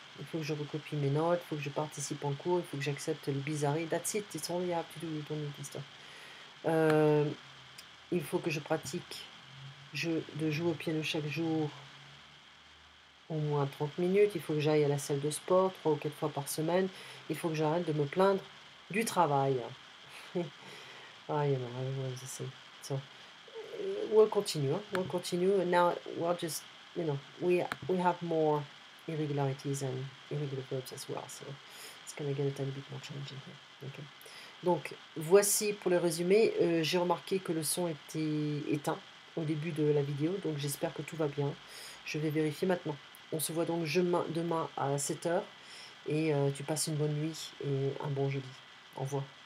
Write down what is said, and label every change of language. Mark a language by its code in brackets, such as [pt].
[fr] Il faut que je recopie mes notes, il faut que je participe en cours, il faut que j'accepte le bizarrerie. [en] That's it, it's all you have to do, you don't need this stuff. [fr] Il faut que je pratique de jouer au piano chaque jour au moins 30 minutes. Il faut que j'aille à la salle de sport 3 ou 4 fois par semaine. Il faut que j'arrête de me plaindre du travail. Ah, you know, I was the same. So, [en] we'll continue. Huh? We'll continue, and now we'll just, you know, we have more irregularities and irregular verbs as well, so it's gonna get a tiny bit more challenging here. Okay. [fr] Donc voici pour le résumé. J'ai remarqué que le son était éteint au début de la vidéo, donc j'espère que tout va bien. Je vais vérifier maintenant. On se voit donc demain à 7 h, et tu passes une bonne nuit et un bon jeudi. Au revoir.